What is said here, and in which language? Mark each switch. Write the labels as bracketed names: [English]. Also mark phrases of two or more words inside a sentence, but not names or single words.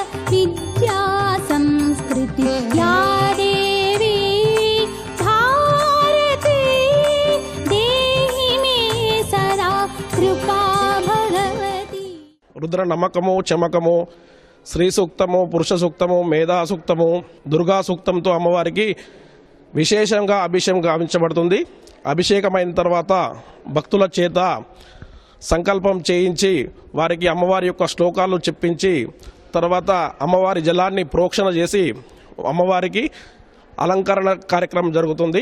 [Sanskrit] विद्या संस्कृति या देवी भारती देहि मे सदा कृपा भगवती। [Telugu] రుద్ర నమ్మకము చమకము శ్రీ సూక్తము పురుష సూక్తము మేధా సూక్తము దుర్గా సూక్తంతో అమ్మవారికి విశేషంగా అభిషేకం గావించబడుతుంది. అభిషేకమైన తర్వాత భక్తుల చేత సంకల్పం చేయించి వారికి అమ్మవారి యొక్క శ్లోకాలు చెప్పించి తర్వాత అమ్మవారి జలాన్ని ప్రోక్షణ చేసి అమ్మవారికి అలంకరణ కార్యక్రమం జరుగుతుంది.